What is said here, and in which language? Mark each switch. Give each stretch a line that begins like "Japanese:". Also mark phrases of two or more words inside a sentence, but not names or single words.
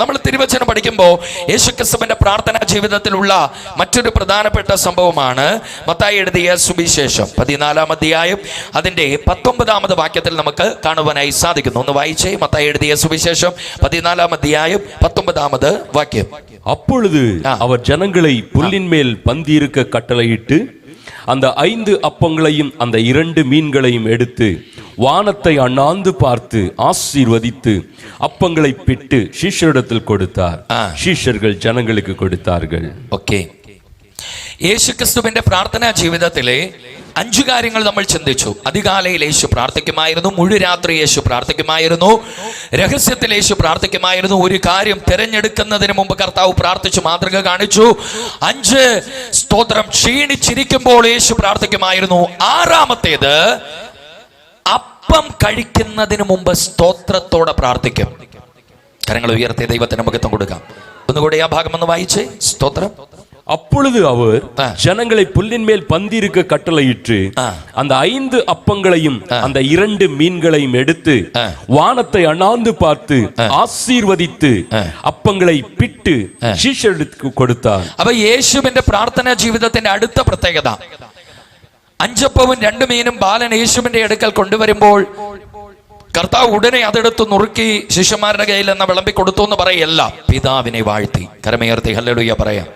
Malayalam: നമ്മൾ തിരുവചനം പഠിക്കുമ്പോൾ യേശുക്രിസ്തുവിന്റെ പ്രാർത്ഥനാ ജീവിതത്തിലുള്ള മറ്റൊരു പ്രധാനപ്പെട്ട സംഭവമാണ് മത്തായി എഴുതിയ സുവിശേഷം 14-ാം അധ്യായം അതിന്റെ 19-ാമത് വാക്യത്തിൽ നമുക്ക് കാണുവാനായി സാധിക്കുന്നു. ഒന്ന് വായിച്ചേ. മത്തായി എഴുതിയ സുവിശേഷം 14-ാം അധ്യായം 19-ാമത് വാക്യം.
Tamil: அப்பொழுது அவர் ஜனங்களை புல்லின் மேல் பந்தியிருக்க கட்டளையிட்டு அந்த 5 அப்பங்களையும் அந்த 2 மீன்களையும் எடுத்து வானத்தை அண்ணாந்து பார்த்து ஆசீர்வதித்து அப்பங்களை பிட்டு சீஷரிடத்தில் கொடுத்தார். சீஷர்கள் ஜனங்களுக்கு கொடுத்தார்கள்.
Malayalam: ഓക്കെ. യേശുക്രിസ്തുവിന്റെ പ്രാർത്ഥനാ ജീവിതത്തിലെ 5 കാര്യങ്ങൾ നമ്മൾ ചിന്തിച്ചു. അതികാലയിൽ യേശു പ്രാർത്ഥിക്കുമായിരുന്നു, മുഴുരാത്രി യേശു പ്രാർത്ഥിക്കുമായിരുന്നു, രഹസ്യത്തിൽ യേശു പ്രാർത്ഥിക്കുമായിരുന്നു, ഒരു കാര്യം തിരഞ്ഞെടുക്കുന്നതിന് മുമ്പ് കർത്താവ് പ്രാർത്ഥിച്ചു മാതൃക കാണിച്ചു. 5 സ്തോത്രം ക്ഷീണിച്ചിരിക്കുമ്പോൾ യേശു പ്രാർത്ഥിക്കുമായിരുന്നു. 6-ാമത്തേത് അപ്പം കഴിക്കുന്നതിന് മുമ്പ് സ്തോത്രത്തോടെ പ്രാർത്ഥിക്കും. കരങ്ങൾ ഉയർത്തിയ ദൈവത്തിന് മഹത്വം കൊടുക്കാം. ഒന്നുകൂടെ ആ ഭാഗം ഒന്ന് വായിച്ചേ. സ്തോത്രം.
Tamil: அப்பொழுது அவர் ஜனங்களை புல்லின் மேல் பந்திருக்க கட்டளையிட்டு அந்த 5 அப்பங்களையும் அந்த 2 மீன்களையும் எடுத்து வானத்தை அண்ணாந்து பார்த்து ஆசீர்வதித்து அப்பங்களை பிட்டு
Malayalam: ശിഷ്യർക്ക് കൊടുത്താർ. അപ്പൊ യേശുവിന്റെ പ്രാർത്ഥനാ ജീവിതത്തിന്റെ അടുത്ത പ്രത്യേകത, 5 അപ്പവും 2 മീനും ബാലൻ യേശുവിന്റെ അടുക്കൽ കൊണ്ടുവരുമ്പോൾ കർത്താവ് ഉടനെ അതെടുത്ത് നുറുക്കി ശിഷ്യന്മാരുടെ കയ്യിൽ നിന്ന് വിളമ്പി കൊടുത്തു എന്ന് പറയല്ല, പിതാവിനെ വാഴ്ത്തി കരമേർത്തി ഹല്ലേലൂയ പറയാം.